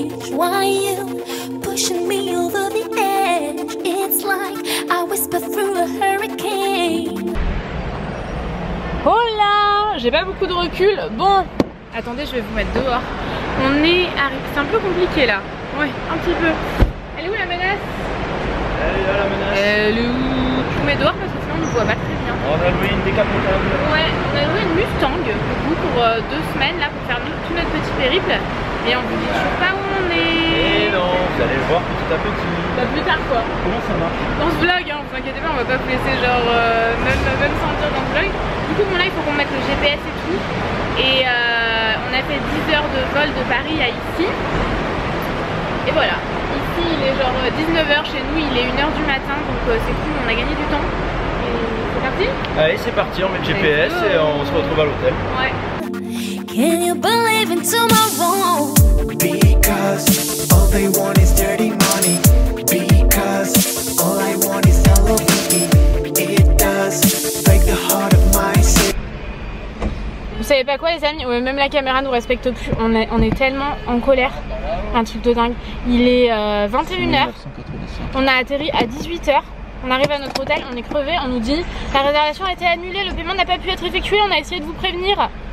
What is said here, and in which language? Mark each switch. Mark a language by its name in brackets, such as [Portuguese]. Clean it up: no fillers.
[English] Why you pushing me over the edge? It's like I whisper through a hurricane. [French] Oh là, j'ai pas beaucoup de recul. Bon, attendez, je vais vous mettre dehors. On est arrivé, c'est un peu compliqué là. Ouais, un petit peu. Elle est où la menace? Elle est là la menace. Elle est où? Je vous mets dehors parce que sinon on ne voit pas très bien. On a loué une décapotable. Ouais, on a loué une Mustang pour 2 semaines là pour faire tout notre petit périple. Et on vous dit toujours pas où on est. Et non, vous allez le voir petit à petit. Bah plus tard quoi. Comment ça marche? Dans ce vlog, hein, vous inquiétez pas, on va pas vous laisser genre même sans dire dans ce vlog. Du coup bon là il faut qu'on mette le GPS et tout. Et on a fait 10 heures de vol de Paris à ici. Et voilà. Ici il est genre 19h chez nous, il est 1h du matin, donc c'est cool, on a gagné du temps. Et c'est parti? Allez c'est parti, on met le GPS et on se retrouve à l'hôtel. Ouais. [English] Can you believe in tomorrow? Because all they want is dirty money. Because all I want is Hello Kitty. It does break the heart of my city. [French] Vous savez pas quoi les amis? Ouais, même la caméra nous respecte plus. On est tellement en colère. Un truc de dingue. Il est 21h. On a atterri à 18h. On arrive à notre hôtel, on est crevé. On nous dit la réservation a été annulée, le paiement n'a pas pu être effectué. On a essayé de vous prévenir.